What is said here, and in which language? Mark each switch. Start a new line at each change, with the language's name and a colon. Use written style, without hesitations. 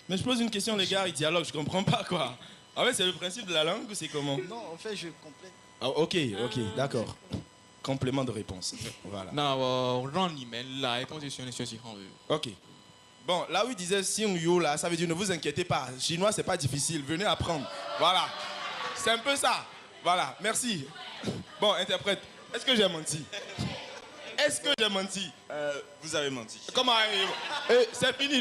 French: Mais je pose une question, les gars, ils dialoguent, je comprends pas quoi. En fait, c'est le principe de la langue ou c'est comment? Non, en fait, je complète. Ah, ok, d'accord. Complément de réponse. Voilà.
Chinese: 那我让你们来公司学院学习汉语。
English: Ok.
French: Bon, là où il disait Xing Yu, là, ça veut dire ne vous inquiétez pas. Chinois, c'est pas difficile. Venez apprendre. Voilà. C'est un peu ça. Voilà. Merci. Bon, interprète. Est-ce que j'ai menti? Est-ce que j'ai menti? Vous avez menti. Comment? C'est fini.